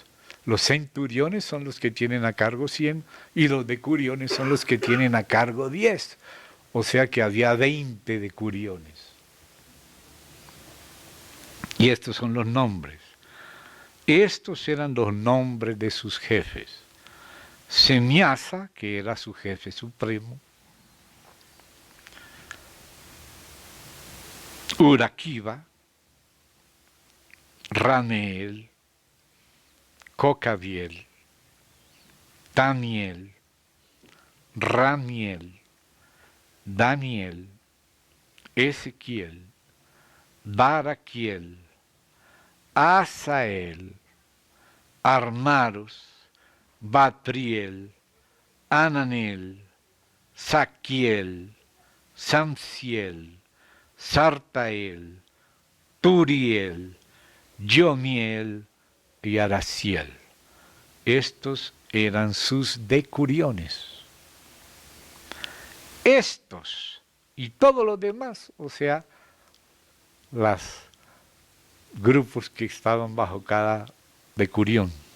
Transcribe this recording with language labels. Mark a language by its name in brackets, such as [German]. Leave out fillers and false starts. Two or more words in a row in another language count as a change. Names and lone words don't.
[Spanish] Los centuriones son los que tienen a cargo 100 y los decuriones son los que tienen a cargo 10. O sea que había 20 decuriones. Y estos son los nombres. Estos eran los nombres de sus jefes. Semiasa, que era su jefe supremo. Uraquiba, Raneel, Cocabiel, Daniel, Ramiel, Daniel, Ezequiel, Baraquiel, Asael, Armaros, Batriel, Ananel, Saquiel, Samsiel, Sartael, Turiel, Yomiel y Araciel. Estos eran sus decuriones. Estos y todos los demás, o sea, los grupos que estaban bajo cada decurión.